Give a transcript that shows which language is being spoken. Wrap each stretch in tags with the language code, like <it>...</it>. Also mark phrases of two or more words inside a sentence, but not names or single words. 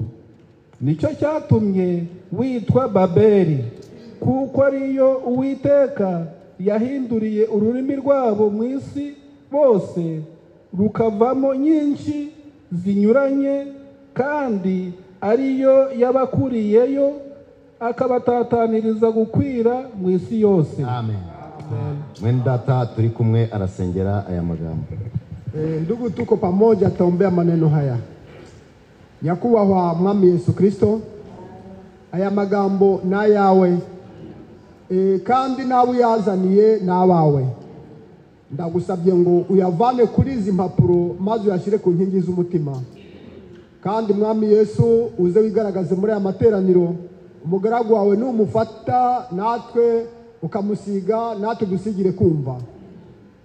<rw>Nicyo cyatumye witwa Babeli, kuko ariyo Uwiteka yahinduriye ururimi rwabo mu isi bose, rukavamo nyinshi zinyuranye, kandi ariyo yabakuriyeyo akabatataniriza gukwira mu isi yose. Amen. Mwene data turi kumwe arasengera aya magambo.</rw> <sw>Ndugu tuko pamoja, taombea maneno haya.</sw> <rw>Nyakubahwa Mwami Yesu Kristo, aya magambo na yawe, kandi nawe yazaniye n'abawe. Ndagusabye ngo uyavane kuri izi mpapuro maze uyashyire ku nkingi z'umutima. Kandi Mwami Yesu uze wigaragaze muri aya materaniro, umugaragu wawe numufata natwe ukamusiga, natwe dusigire kumva.</rw>